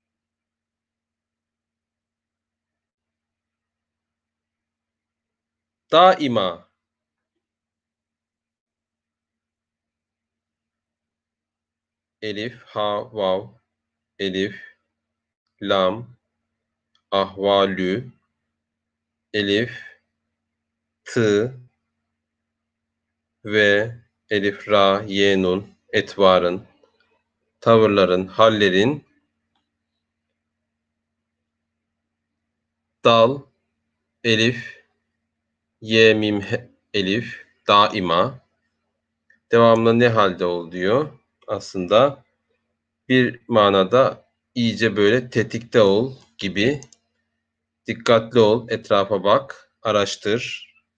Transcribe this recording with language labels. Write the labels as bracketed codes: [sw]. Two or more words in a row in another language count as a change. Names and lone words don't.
[tr] daima, elif, ha, vav, elif, lam, ahvalü, elif, tı ve elif, ra, ye, nun, etvarın, tavırların, hallerin, dal, elif, ye, mim, elif, daima, devamlı ne halde ol diyor. Aslında bir manada iyice böyle tetikte ol gibi, dikkatli ol, etrafa bak, araştır.